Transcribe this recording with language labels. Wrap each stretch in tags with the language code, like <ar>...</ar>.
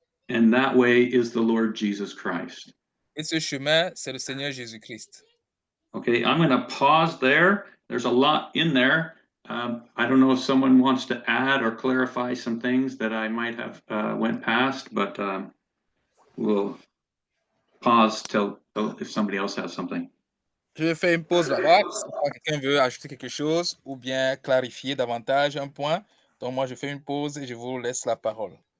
<en>And that way is the Lord Jesus Christ.</en> <fr>Et ce chemin, c'est le Seigneur Jésus-Christ.</fr> <en>Okay, I'm going to pause there. There's a lot in there. I don't know if someone wants to add or clarify some things that I might have went past, but we'll pause till if somebody else has something.</en> <fr>Je vais faire une pause là-bas. Si quelqu'un veut ajouter quelque chose ou bien clarifier davantage un point, donc moi je fais une pause et je vous laisse la parole.</fr>